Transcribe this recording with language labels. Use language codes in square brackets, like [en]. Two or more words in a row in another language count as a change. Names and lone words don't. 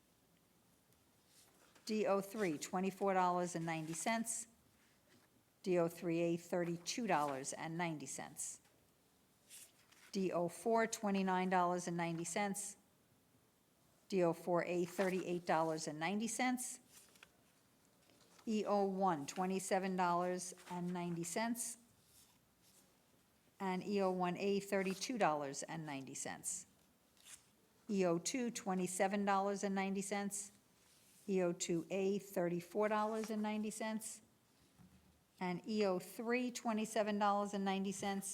[en] DO3, $24.90. DO3A, $32.90. DO4, $29.90. DO4A, $38.90. EO1, $27.90. And EO1A, $32.90. EO2, $27.90. EO2A, $34.90. And EO3, $27.90.